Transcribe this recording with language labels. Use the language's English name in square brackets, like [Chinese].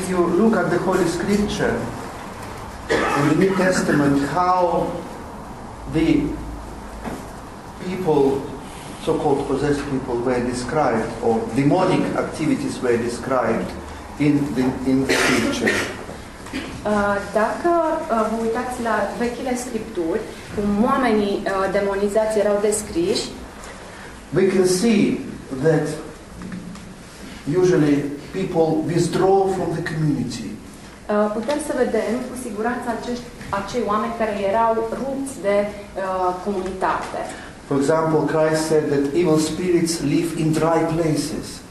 [English] If you look at the Holy Scripture, in the New Testament how the people, so-called possessed people, were described, or demonic activities were described in the Scripture. [Romanian] Dacă vă uitați la vechile scripturi, cum oamenii demonizați erau descriși, [English] we can see that usually people withdraw from the community. [Romanian] Putem să vedem cu siguranță acei oameni care erau rupți de comunitate. [English] For example, Christ said that evil spirits live in dry places.